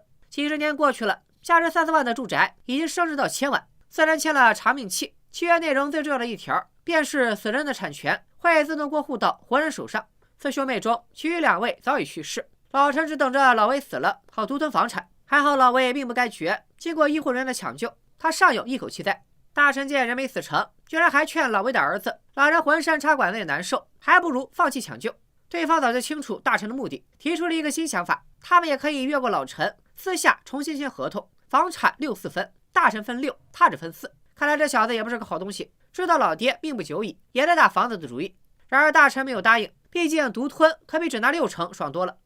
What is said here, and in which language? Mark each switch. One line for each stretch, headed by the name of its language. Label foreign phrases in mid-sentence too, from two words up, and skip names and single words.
Chinese: 幾十年過去了，價值30萬的住宅已經升值到1000萬。4人簽了長命契，契約內容最重要的一條便是死人的產權會自動過戶到活人手上。4兄妹中，其餘2位早已去世，老陳只等着老威死了好獨吞房產。還好老威命不該絕，經過醫護人員的搶救，他尚有一口氣在。大陳見人沒死成，居然還勸老威的兒子，老人渾身插管子也難受，還不如放棄搶救。對方早就清楚大陳的目的，提出了一個新想法，他們也可以越過老陳，私下重新簽合同，房產6/4分，大陳分6，他只分4。看來這小子也不是個好東西，知道老爹命不久矣，也在打房子的主意。然而大陳沒有答應，畢竟獨吞可比只拿60%爽多了。